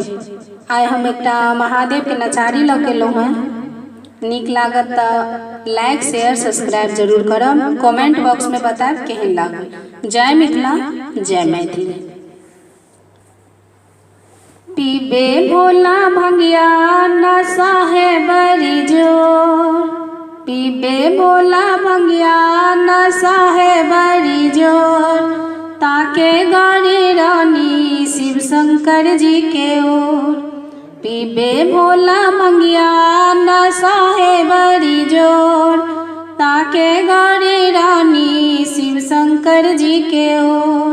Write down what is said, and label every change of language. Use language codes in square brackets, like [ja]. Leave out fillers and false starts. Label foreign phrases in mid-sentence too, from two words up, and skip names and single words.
[mai] आइ हम एकटा महादेव के नचारी लऽ के एलहुँ हैं। नीक लागत तऽ [en] like share subscribe [mai] जरूर करब। [en] comment box [mai] में बताएब केहन लागल। जय मिथिला जय मैथिली। पीबे भोला भंगिया नशा है बड़ी जोर, पीबे भोला भंगिया नशा है बड़ी जोर, ताके गौरी रानी शिव शंकर जी के ओर। पीबे भोला भंगिया नशा है बड़ी जोर, ताके गौरी रानी शिव शंकर जी के ओर।